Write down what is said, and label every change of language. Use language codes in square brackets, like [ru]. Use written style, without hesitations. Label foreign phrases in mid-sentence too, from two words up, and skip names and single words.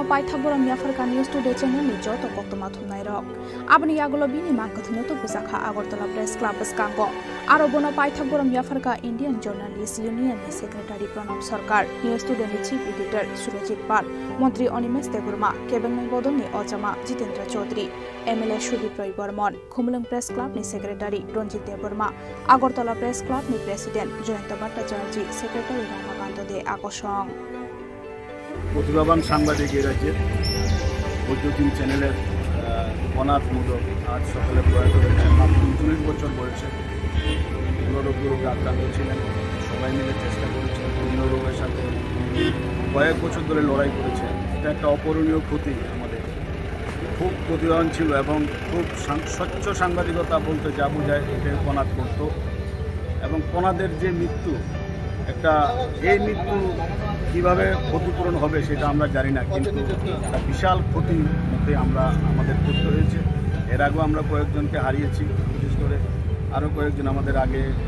[trp] paithakborom yafarka News Today channel ni joto koktoma thumnai rok abni yagulo bini mang kathino tubuzakha Agartala Press Club biskango aro bono paithakborom yafarka Indian Journalist Union ni Secretary Pranab Sarkar News Today ni [en] Chief Editor [trp] Surajit Pal Montri Animesh Debarma Kebengnai Bodol ni Ojama Jitendra Chaudhary MLA Sudip Roy Bormon Khumlung Press Club ni Secretary Ranjit Debarma Agartala Press Club ni President Jayanta Bhattacharya Secretary Ramakant De Akosong [bn] প্রতিভাবান সাংবাদিক এই রাজ্যের বৈদ্যুতিন চ্যানেলের অনাথ মুদক আজ সকালে প্রয়াত হয়েছেন মাত্র ৩৯ বছর বয়সে দুরারোগ্য রোগে আক্রান্ত ছিলেন সবাই মিলে চেষ্টা করেছেন বিভিন্ন রোগের সাথে কয়েক বছর ধরে লড়াই করেছেন এটা একটা অপূরণীয় ক্ষতি আমাদের খুব প্রতিভাবান ছিল এবং খুব স্বচ্ছ সাংবাদিকতা বলতে যা বোঝায় এটা অনাথ করত এবং কণাদের যে মৃত্যু একটা এই মৃত্যু কীভাবে ক্ষতিপূরণ হবে সেটা আমরা জানি না কিন্তু একটা বিশাল ক্ষতির মধ্যে আমাদের করতে হয়েছে এর আগেও আমরা কয়েকজনকে হারিয়েছি বিশেষ করে আরও কয়েকজন আমাদের আগে